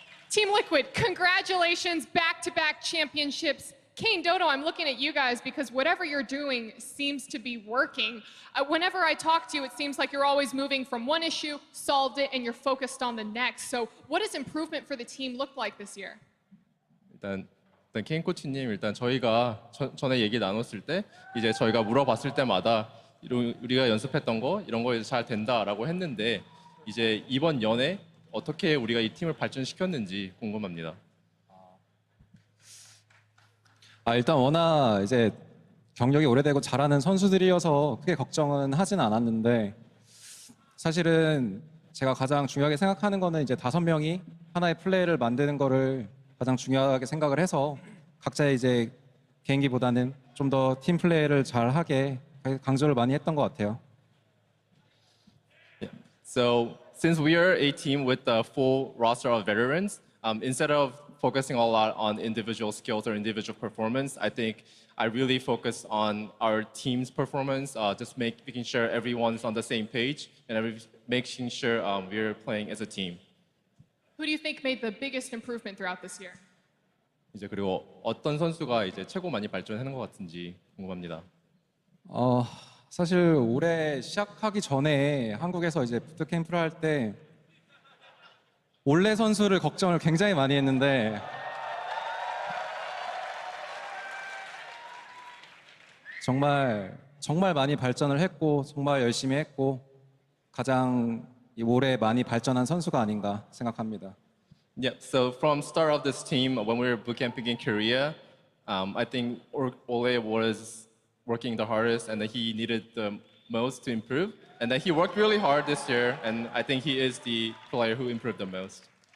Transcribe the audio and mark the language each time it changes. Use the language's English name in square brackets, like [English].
[English] Team Liquid, congratulations, back-to-back championships. Kane, Dodo, I'm looking at you guys because whatever you're doing seems to be working. Whenever I talk to you, it seems like you're always moving from one issue, solved it, and you're focused on the next. So what does improvement for the team look like this year? [Korean] 일단 케인 코치님, 일단 저희가 전에 얘기 나눴을 때 이제 저희가 물어봤을 때마다 우리가 연습했던 거 이런 거 잘 된다라고 했는데 이제 이번 연에 어떻게 우리가 이 팀을 발전시켰는지 궁금합니다. 일단 워낙 이제 경력이 오래되고 잘하는 선수들이어서 크게 걱정은 하진 않았는데 사실은 제가 가장 중요하게 생각하는 거는 이제 5명이 하나의 플레이를 만드는 거를 가장 중요하게 생각을 해서 각자의 이제 개인기보다는 좀 더 팀 플레이를 잘 하게 강조를 많이 했던 것 같아요. [English] So since we are a team with a full roster of veterans, instead of focusing a lot on individual skills or individual performance, I think I really focus on our team's performance, just making sure everyone's on the same page and making sure we're playing as a team. Who do you think made the biggest improvement throughout this year? [Korean] 이제 그리고 어떤 선수가 이제 최고 많이 발전하는 것 같은지 궁금합니다. 사실 올해 시작하기 전에 한국에서 이제 부트캠프를 할 때 올레 선수를 걱정을 굉장히 많이 했는데 정말 많이 발전을 했고 정말 열심히 했고 가장 올해 많이 발전한 선수가 아닌가 생각합니다. [English] Yeah, so from start of this team, when we were bootcamping in Korea, I think Ole was working the hardest and that he needed the most to improve. And that he worked really hard this year, and I think he is the player who improved the most.